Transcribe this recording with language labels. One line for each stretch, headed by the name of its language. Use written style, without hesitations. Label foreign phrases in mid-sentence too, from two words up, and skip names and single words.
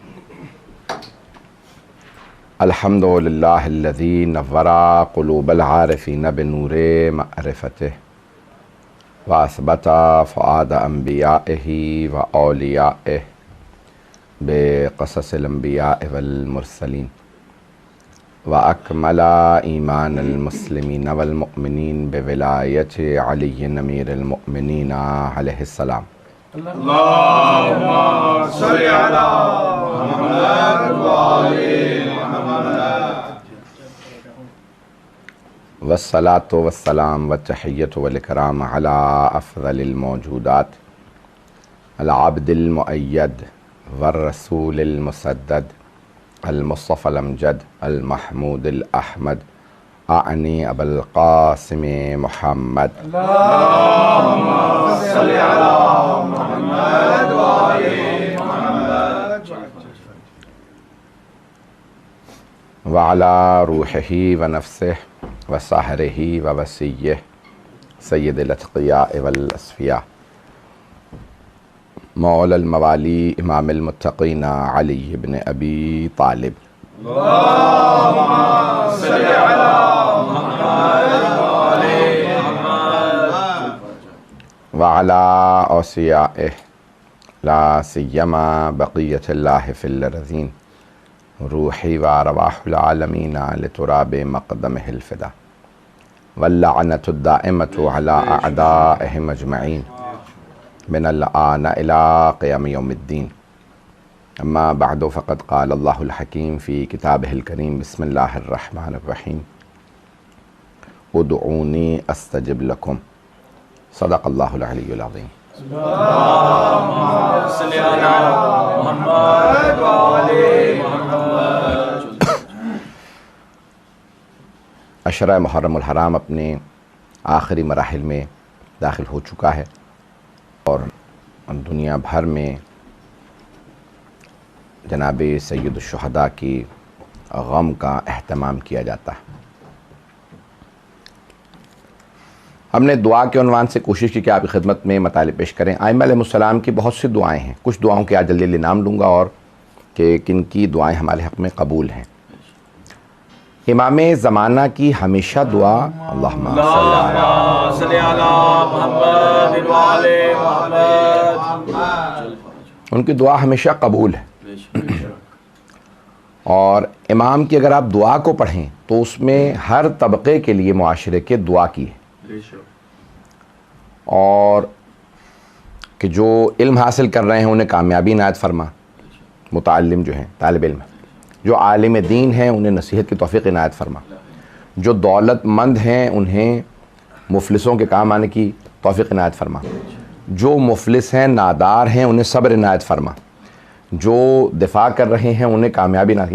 Arabic: الحمد لله الذي نور قلوب العارفين بنور معرفته وأثبت فؤاد أنبيائه وأوليائه بقصص الأنبياء والمرسلين وأكمل إيمان المسلمين والمؤمنين بولاية علي أمير المؤمنين عليه السلام. اللهم صل على محمد وآل محمد. والصلاة والسلام والتحية والإكرام على أفضل الموجودات العبد المؤيد والرسول المسدد المصطفى الأمجد المحمود الأحمد آني أبو القاسم محمد. اللهم صل على محمد وآل محمد. وعلى روحه ونفسه وصهره ووصيه سيد الأتقياء والأصفياء مولى الموالي إمام المتقين علي بن أبي طالب. اللهم صل على محمد وآل محمد. وعلى أوصيائه لا سيما بقية الله في الأرضين روحي وأرواح العالمين لتراب مقدمه الفداء واللعنة الدائمة على أعدائهم أجمعين من الآن إلى قيام يوم الدين. أما بعد فقد قال الله الحكيم في كتابه الكريم بسم الله الرحمن الرحيم ادعوني أستجب لكم صدق الله العلي العظيم. اللهم صل على محمد وآل محمد.
Urdu: عشرہ محرم الحرام اپنے آخری مراحل میں داخل ہو چکا ہے اور دنیا بھر میں جناب سید الشہداء کی غم کا اہتمام کیا جاتا ہے. ہم نے دعا کے عنوان سے کوشش کی کہ آپ کی خدمت میں مطالب پیش کریں. ائمہ علیہم السلام کی بہت سی دعائیں ہیں۔ کچھ دعاؤں کے آج جلدی جلدی نام لوں گا اور کہ کن کی دعائیں ہمارے حق میں قبول ہیں. امام زمانہ کی ہمیشہ دعا अल्लाहुम्मा
Arabic: صل على محمد وآل محمد.
Urdu: ان کی دعا ہمیشہ قبول ہے. اور امام کی اگر آپ دعا کو پڑھیں تو اس میں ہر طبقے کے لیے معاشرے کے دعا کی ہے اور کہ جو علم حاصل کر رہے ہیں انہیں کامیابی عنایت فرما، متعلم جو ہیں طالب علم، جو عالم دین ہیں انہیں نصیحت کی توفیق عنایت فرما، جو دولت مند ہیں انہیں مفلسوں کے کام آنے کی توفیق عنایت فرما، جو مفلس ہیں نادار ہیں انہیں صبر عنایت فرما، جو دفاع کر رہے ہیں انہیں کامیابی نا.